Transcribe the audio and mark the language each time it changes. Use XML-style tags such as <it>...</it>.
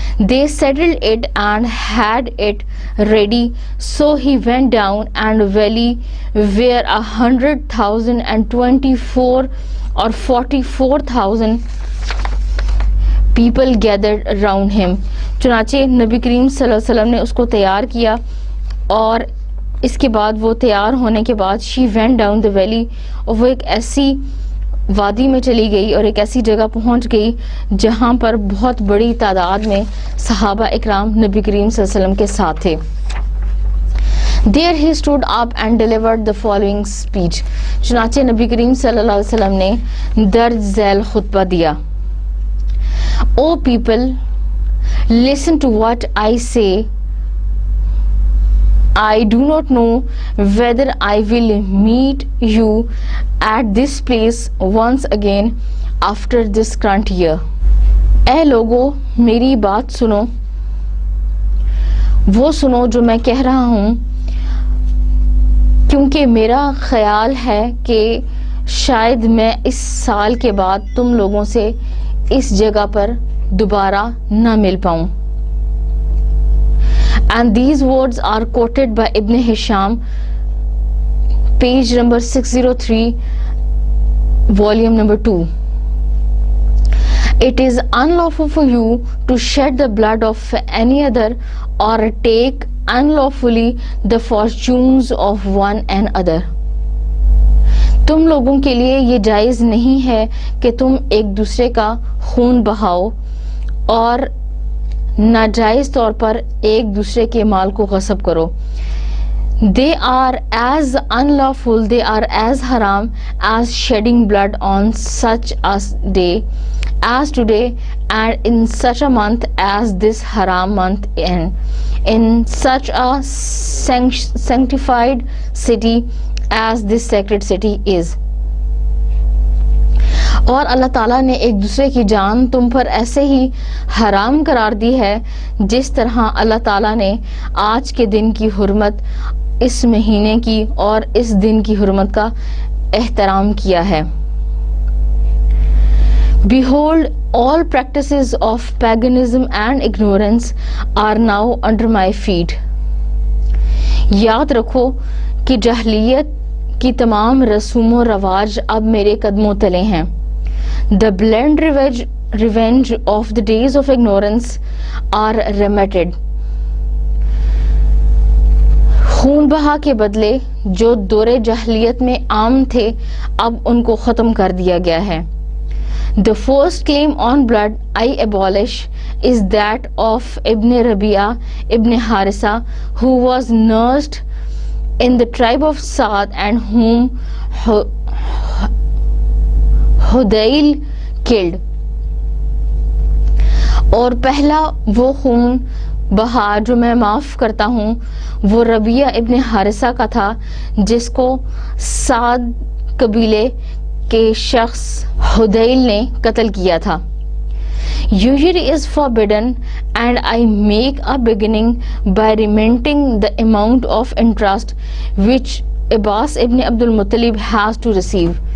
<en>They saddled it and had it ready, so he went down and valley where 100,024 or 44,000 people gathered around him.</en> <ur>چنانچہ نبی کریم صلی اللہ علیہ وسلم نے اس کو تیار کیا اور اس کے بعد وہ تیار ہونے کے بعد</ur> <en>she went down the valley</en> <ur>اور وہ ایک ایسی وادی میں چلی گئی اور ایک ایسی جگہ پہنچ گئی جہاں پر بہت بڑی تعداد میں صحابہ اکرام نبی کریم صلی اللہ علیہ وسلم کے ساتھ تھے.</ur> <en>There he stood up and delivered the following speech.</en> <ur>چنانچہ نبی کریم صلی اللہ علیہ وسلم نے درج ذیل خطبہ دیا.</ur> <en>O people, listen to what I say. I do not know whether I will meet you at this place once again after this current year.</en> <ur>اے لوگو میری بات سنو، وہ سنو جو میں کہہ رہا ہوں، کیونکہ میرا خیال ہے کہ شاید میں اس سال کے بعد تم لوگوں سے اس جگہ پر دوبارہ نہ مل پاؤں.</ur> <en>And these words are quoted by Ibn Hisham, page number 603, volume number 2. It is unlawful for you to shed the blood of any other or take unlawfully the fortunes of one another.</en> <ur>تم لوگوں کے لیے یہ جائز نہیں ہے کہ تم ایک دوسرے کا خون بہاؤ اور ناجائز طور پر ایک دوسرے کے مال کو غصب کرو.</ur> <en>They are as unlawful, they are as haram as shedding blood on such a day as today and in such a month as this haram month in such a sanctified city as this sacred city is.</en> <ur>اور اللہ تعالیٰ نے ایک دوسرے کی جان تم پر ایسے ہی حرام قرار دی ہے جس طرح اللہ تعالیٰ نے آج کے دن کی حرمت اس مہینے کی اور اس دن کی حرمت کا احترام کیا ہے.</ur> <en>Behold, all practices of paganism and ignorance are now under my feet.</en> <ur>یاد رکھو کہ جاہلیت کی تمام رسوم و رواج اب میرے قدموں تلے ہیں.</ur> <en>The blind revenge of the days of ignorance are remitted.</en> <ur>خون بہا کے بدلے جو دور جاہلیت میں عام تھے اب ان کو ختم کر دیا گیا ہے.</ur> <en>The first claim on blood I abolish is that of Ibn Rabi'a Ibn Harisa, who was nursed in the tribe of Saad and whom Hudayl killed.</en> <ur>اور پہلا وہ خون بہا جو میں معاف کرتا ہوں وہ ربیہ ابن حارثہ کا تھا جس کو سعد قبیلے کے شخص حدیل نے قتل کیا تھا.</ur> <en>Usury is forbidden and I make a beginning by remitting the amount of interest which Abbas ibn Abdul Muttalib has to receive.</en>